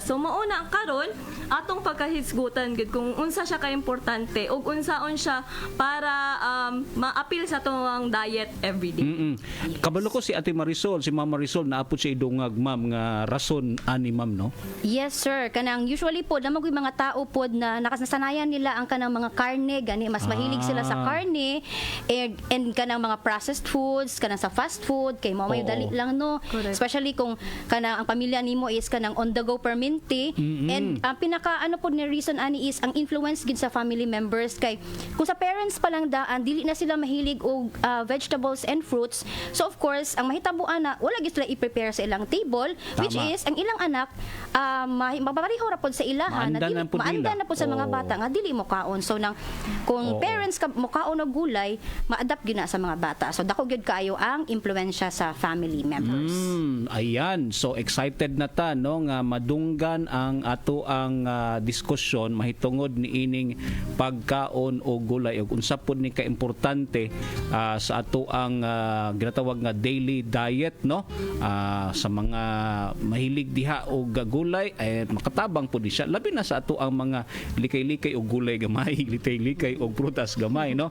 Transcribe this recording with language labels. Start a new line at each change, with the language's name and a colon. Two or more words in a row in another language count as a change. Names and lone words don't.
Cebuano: So mauna ang karon atong pagkahisgutan gid kung unsa siya ka importante ug unsaon siya para ma-appeal sa atong
English: diet everyday.
Cebuano: Kabalo ko si Ate Marisol, si Ma'am Marisol naapod siya idungag ma'am nga rason ani ma'am no.
English: Yes sir,
Cebuano: kanang usually po namang mga tao
Filipino: po na nakasanayan nila
Cebuano: ang kanang mga karne gani mas mahilig sila sa karne and kanang mga
English: processed foods
Cebuano: kanang sa
English: fast food
Cebuano: kay mo may dali lang no.
English: Correct.
Cebuano: Especially kung kanang ang pamilya nimo is kanang
English: on the go
Cebuano: permente and ang pinaka ano po ni reason ani is ang influence gid sa family members kay kung sa parents pa lang daan dili na sila mahilig og
English: vegetables and fruits. So of course,
Cebuano: ang mahitabuan na wala gid sila i-prepare sa ilang table which is ang ilang anak mapapareho ra pod sa ilahan na dili maanda na pod sa mga bata nga dili mo kaon. So nang kung parents ka mo kaon og gulay, ma-adapt gyud na sa mga bata. So dako gyud kaayo ang impluwensya sa family members. Ayan, so excited na ta no nga madunggan ang ato ang diskusyon mahitungod ni ining pagkaon o gulay ug unsa pud ni kaimportante sa ato ang ginatawag nga
English: daily diet
Cebuano: no sa mga mahilig diha og gulay ay makatabang pud siya labi na sa ato ang mga likay-likay og gulay gamay likay-likay og prutas gamay no.